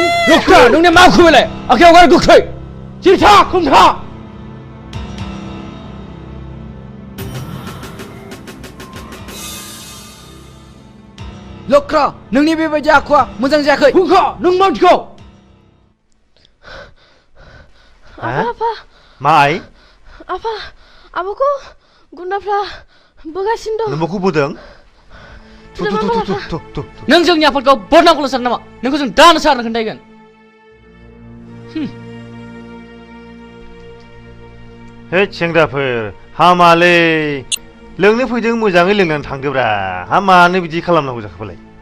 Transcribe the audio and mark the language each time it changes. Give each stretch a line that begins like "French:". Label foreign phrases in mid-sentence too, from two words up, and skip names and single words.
Bodo: डक्टर नोंनि मा खुबैलाय आखायाव हगार गोख्रै जिरथा खुंथा लक्रा नोंनि बेबायदि आखुआ मोजां जायाखै हुंखा नों मानसिखौ apa mai apa abuku गुन्दाफ्रा बोगासिनो दं नोंबोखौ बोदों थु नों जोंनि आफादखौ बदनामखौल' सानो नामा नोंखौ जों दानो सारनो खोन्थागोन हे सेंग्राफोर हामालै लोंनो फैदों मोजाङै लोंनानै थांदोब्रा हा मानो बिदि खालामनांगौ जाखोबालाय